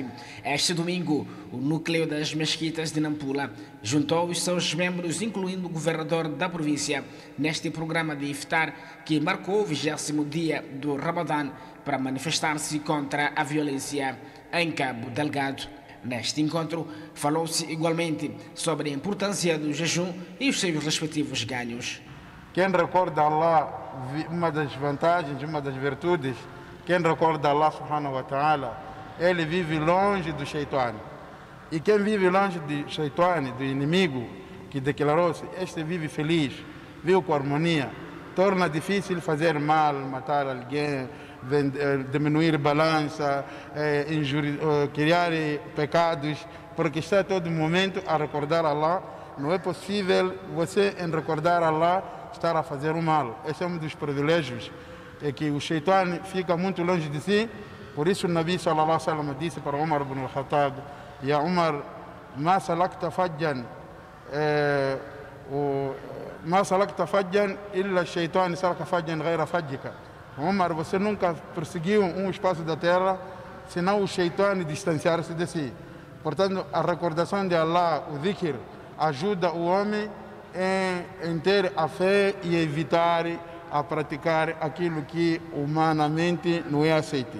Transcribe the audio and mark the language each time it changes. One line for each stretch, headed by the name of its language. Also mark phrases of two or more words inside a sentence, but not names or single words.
Portuguese: Este domingo, o núcleo das mesquitas de Nampula juntou os seus membros, incluindo o governador da província, neste programa de iftar que marcou o 20º dia do Ramadã para manifestar-se contra a violência em Cabo Delgado. Neste encontro, falou-se igualmente sobre a importância do jejum e os seus respectivos ganhos. Quem recorda Allah, uma das vantagens, uma das virtudes, quem recorda
Arabic: الله سبحانه وتعالى,
Portuguese: ele vive longe do Shaitan. E quem vive longe do Shaitan, do inimigo que declarou-se, este vive feliz, vive com harmonia. Torna difícil fazer mal, matar alguém, diminuir balança, criar pecados, porque está a todo momento a recordar Allah. Não é possível você, em recordar Allah, estar a fazer o mal. Esse é um dos privilégios, é que o Shaitan fica muito longe de si. Por isso o
Arabic: النبي صلى الله عليه وسلم
Portuguese: disse para
Arabic: Umar ibn al-Khattab: يا عمر ما سلكت فجا ما سلكت فجا إلا شيطان سلك فجا غير فجك.
Portuguese: Umar, você nunca perseguiu um espaço da terra senão o Shaitan distanciar-se de si. Portanto, a recordação de Allah, o dhikr, ajuda o homem em ter a fé e evitar a praticar aquilo que humanamente não é aceito.